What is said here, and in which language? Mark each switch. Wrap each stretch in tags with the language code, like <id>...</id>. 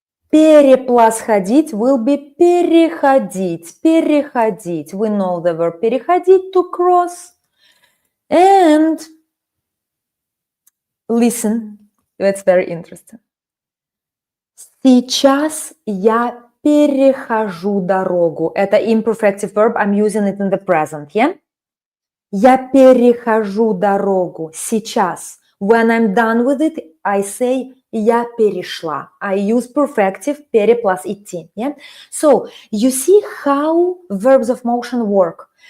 <ru>Пере plus ходить will be переходить. Переходить.</ru> <en>We know the verb переходить, to cross. And listen, that's very interesting.</en> <ru>Сейчас я перехожу дорогу. Это</ru> <en>imperfective verb. I'm using it in the present, yeah?</en> <ru>Я перехожу дорогу. Сейчас.</ru> <en>When I'm done with it, I say</en> <ru>я перешла.</ru> <en>I use perfective пере plus идти. Yeah? So, you see how verbs of motion work.</en>